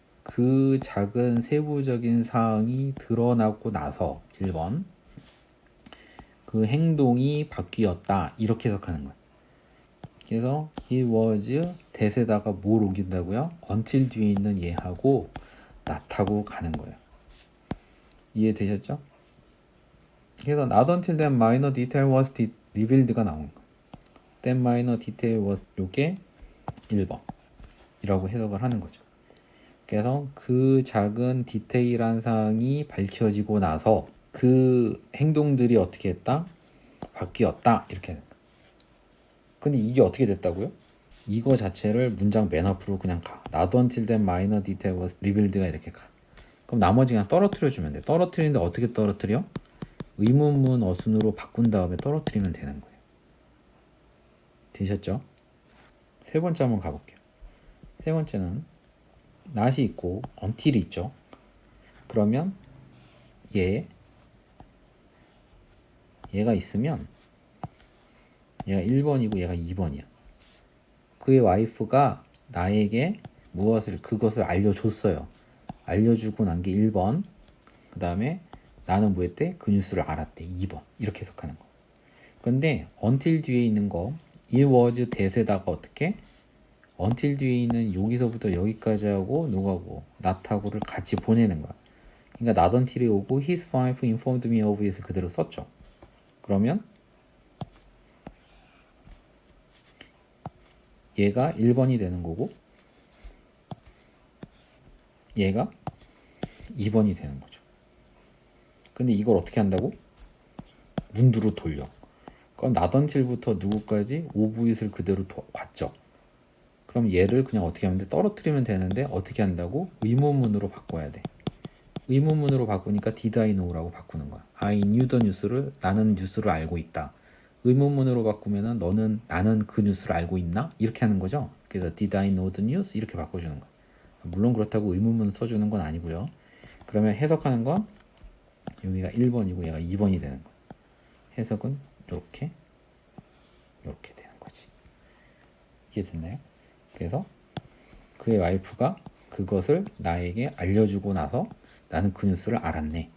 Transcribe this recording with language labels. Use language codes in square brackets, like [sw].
[ko] 그 작은 세부적인 사항이 드러나고 나서 1번 그 행동이 바뀌었다 이렇게 해석하는 거예요. 그래서 it was that에다가 뭘 옮긴다고요? until 뒤에 있는 얘하고 not하고 가는 거예요. 이해되셨죠? 그래서 [en] not until that minor detail was revealed가 [ko] 나오는 거예요. [en] that minor detail was [ko] 요게 1번 이라고 해석을 하는 거죠. 그래서 그 작은 디테일한 사항이 밝혀지고 나서 그 행동들이 어떻게 했다? 바뀌었다 이렇게 하는 거예요. 근데 이게 어떻게 됐다고요? 이거 자체를 문장 맨 앞으로 그냥 가. [en] Not until that minor detail was revealed가 [ko] 이렇게 가. 그럼 나머지 그냥 떨어뜨려 주면 돼. 떨어뜨리는데 어떻게 떨어뜨려? 의문문 어순으로 바꾼 다음에 떨어뜨리면 되는 거예요. 되셨죠? 세 번째 한번 가볼게요. 세 번째는 not이 있고 until이 있죠. 그러면 얘가 있으면 얘가 1번이고 얘가 2번이야. 그의 와이프가 나에게 그것을 알려줬어요. 알려주고 난 게 1번. 그 다음에 나는 뭐 했대? 그 뉴스를 알았대. 2번. 이렇게 해석하는 거. 근데 until 뒤에 있는 거 it was that에다가 어떻게? until 뒤에 있는 여기서부터 여기까지 하고 누가고 not하고를 같이 보내는 거야. 그러니까 [en] not until이 오고 his wife informed me of it을 [ko] 그대로 썼죠. 그러면 얘가 1번이 되는 거고 얘가 2번이 되는 거죠. 근데 이걸 어떻게 한다고? 문두로 돌려. 그럼 나던칠부터 누구까지 오브잇을 그대로 봤죠. 그럼 얘를 그냥 어떻게 하면 돼? 떨어뜨리면 되는데 어떻게 한다고? 의문문으로 바꿔야 돼. 의문문으로 바꾸니까 [en] did I know [ko] 라고 바꾸는 거야. [en] I knew the news [ko] 를 나는 뉴스를 알고 있다. 의문문으로 바꾸면은 나는 그 뉴스를 알고 있나? 이렇게 하는 거죠. 그래서 [en] did I know the news [ko] 이렇게 바꿔주는 거야. 물론 그렇다고 의문문 써주는 건 아니고요. 그러면 해석하는 건 여기가 1번이고 얘가 2번이 되는 거야. 해석은 이렇게 되는 거지. 이해됐나요? 그래서 그의 와이프가 그것을 나에게 알려주고 나서 나는 그 뉴스를 알았네.